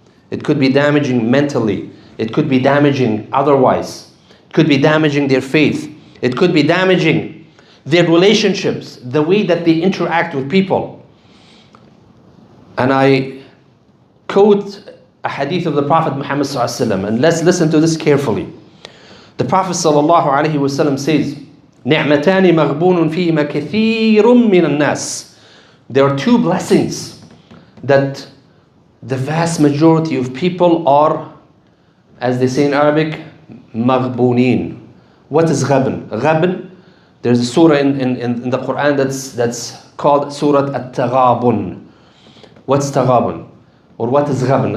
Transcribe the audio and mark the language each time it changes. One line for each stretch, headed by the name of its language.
English: It could be damaging mentally. It could be damaging otherwise. It could be damaging their faith. It could be damaging their relationships, the way that they interact with people. And I quote a hadith of the Prophet Muhammad ﷺ, and let's listen to this carefully. The Prophet ﷺ says,
Arabic: نِعْمَتَانِ مَغْبُونٌ فِيهِمَا كَثِيرٌ مِّنَ النَّاسِ.
English: There are two blessings that the vast majority of people are, as they say in Arabic, maghboonin. What is ghabn? Ghabn, there's a surah in the Quran that's called Surah At-Taghabun. What's Taghabun? Or what is ghabn?